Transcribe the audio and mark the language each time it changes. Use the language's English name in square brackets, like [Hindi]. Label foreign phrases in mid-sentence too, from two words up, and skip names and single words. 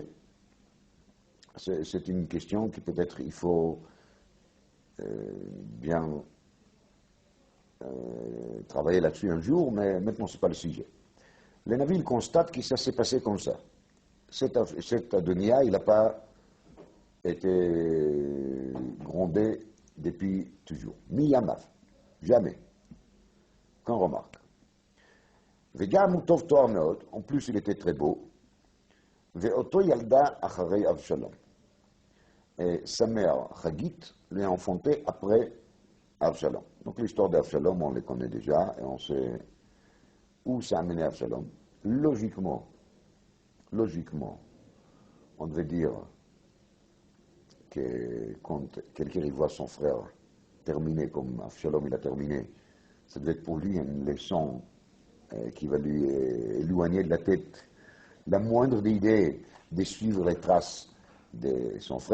[French] C'est une question qui peut-être il faut bien travailler là-dessus un jour, mais maintenant ce n'est pas le sujet. Le Navi constate que ça s'est passé comme ça. Cet Adonia, il n'a pas été grondé depuis toujours. Miyamav, jamais. Qu'en remarque. [Hebrew] וגם טוב תאר מאד, [French] en plus il était très beau. [Hebrew] ואתו ילדה אחרי אבשלום. [French] Et sa mère, Chagit, lui a enfanté après Avshalom. Donc l'histoire d'Avshalom, on les connaît déjà, et on sait où ça a amené Avshalom. Logiquement, on devait dire que quand quelqu'un y voit son frère terminer comme Avshalom il a terminé, ça devait être pour lui une leçon qui va lui éloigner de la tête la moindre idée de suivre les traces de son frère.